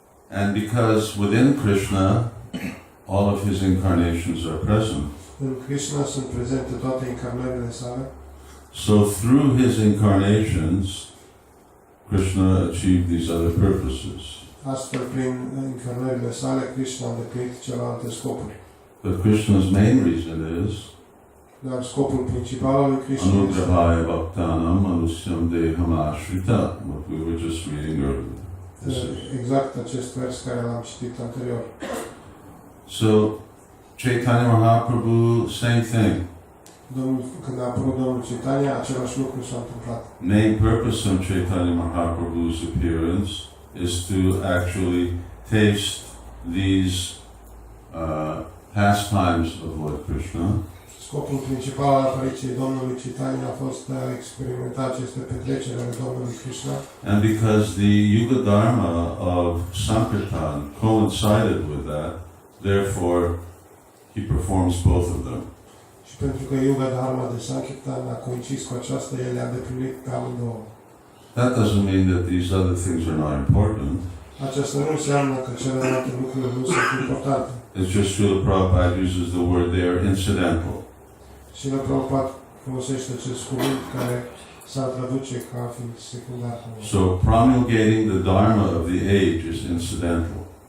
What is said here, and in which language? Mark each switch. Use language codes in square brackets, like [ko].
[en] And because within Krishna, all of his incarnations are present. [ro] În Krishna sunt prezente toate incarnările sale. [en] So through his incarnations, Krishna achieved these other purposes. [ro] Astfel, prin incarnările sale, Krishna a îndeplinit celelalte scopuri. [en] But Krishna's main reason is [ro] Dar scopul principal al lui Krishna este [sa] Anugrahaya Bhaktanam Manusyam Deham Ashrita, [en] what we were just reading earlier. [ro] exact acest vers care l-am citit anterior. [en] So Chaitanya Mahaprabhu, same thing. [ro] Când a apărut Domnul Chaitanya, același lucru s-a întâmplat. [en] Main purpose of Chaitanya Mahaprabhu's appearance is to actually taste these pastimes of Lord Krishna. [ro] Scopul principal al apariției Domnului Chaitanya a fost de a experimenta aceste petreceri ale Domnului Krishna. [en] And because the Yuga Dharma of Sankirtan coincided with that, therefore he performs both of them. [ro] Și pentru că Yuga Dharma de Sankirtan a coincis cu aceasta, el a îndeplinit pe amândouă. [en] That doesn't mean that these other things are not important. [ro] Aceasta nu înseamnă că celelalte lucruri nu sunt importante. [en] It's just Srila Prabhupada uses the word there, incidental. [ro] Și la Prabhupada folosește acest cuvânt care s-ar traduce ca fiind secundar. [en] So promulgating the dharma of the age is incidental.